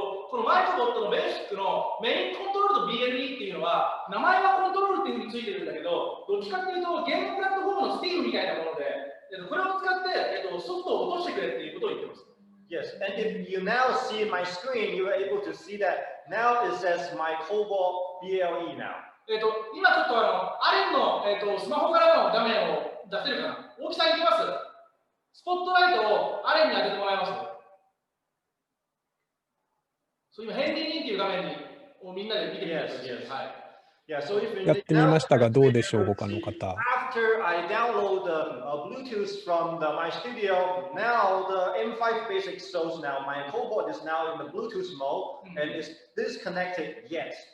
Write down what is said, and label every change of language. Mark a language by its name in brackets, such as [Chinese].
[Japanese] このマイクボットのベーシックのメインコントロールと BLE っていうのは、名前はコントロールっていうふうについてるんだけど、どっちかっていうとゲームプラットフォームの Steam みたいなもので、これを使って、ソフトを落としてくれっていうことを言ってます。 [English] Yes, and if you now see my screen, you are able to see that now it says myCobot BLE now. [Japanese] 今ちょっとアレンの、スマホからの画面を出せるかな。大木さんいきます。スポットライトをアレンに当ててもらえます。そう今、ヘンディーニンっていう画面をみんなで見てみてください。はい。やってみましたがどうでしょう、他の方。 [English] After I download the Bluetooth from the myStudio, now the M5 basic shows now myCobot is now in the Bluetooth mode and is disconnected yet.